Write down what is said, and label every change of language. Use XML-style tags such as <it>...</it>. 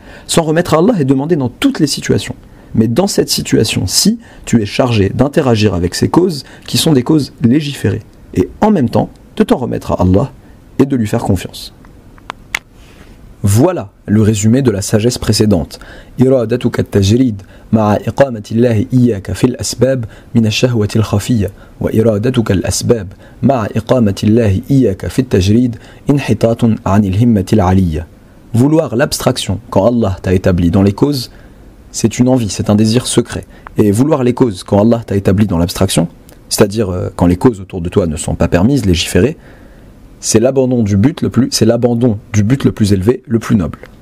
<fr>S'en remettre à Allah est demandé dans toutes les situations. Mais dans cette situation-ci, tu es chargé d'interagir avec ces causes qui sont des causes légiférées et en même temps de t'en remettre à Allah et de lui faire confiance. Voilà le résumé de la sagesse précédente.</fr> <ar>إرادتك التجريد مع إقامة الله إياك في الأسباب من الشهوة الخفية وإرادتك الأسباب مع إقامة الله إياك في التجريد انحطاط عن الهمة العلية.</ar> <fr>Vouloir l'abstraction quand Allah t'a établi dans les causes, c'est une envie, c'est un désir secret. Et vouloir les causes quand Allah t'a établi dans l'abstraction, c'est-à-dire quand les causes autour de toi ne sont pas permises, légiférées, c'est l'abandon du but le plus élevé, le plus noble.</fr>